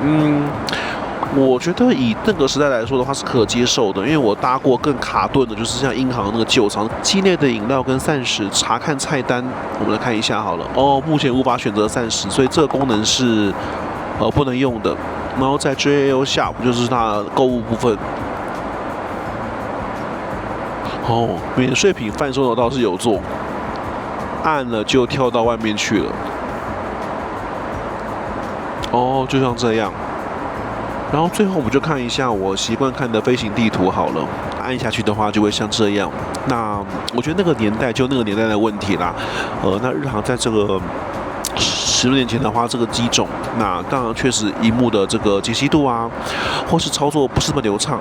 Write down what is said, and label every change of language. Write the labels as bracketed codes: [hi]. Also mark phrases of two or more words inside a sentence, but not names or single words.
[zh] 我覺得以那個時代來說的話是可接受的，因為我搭過更卡頓的，就是像英航那個舊艙，機內的飲料跟膳食查看菜單，我們來看一下好了。哦，目前無法選擇膳食，所以這個功能是不能用的。然後在 JAL Shop 就是它的購物部分。哦，免稅品販售的倒是有做，按了就跳到外面去了。哦，就像這樣。然后最後我們就看一下我習慣看的飛行地圖好了，按下去的話就會像這樣。那我覺得那個年代就那個年代的問題啦。那日航在這個10多年前的話，這個機種，那當然確實螢幕的這個解析度啊，或是操作不是那麼流暢。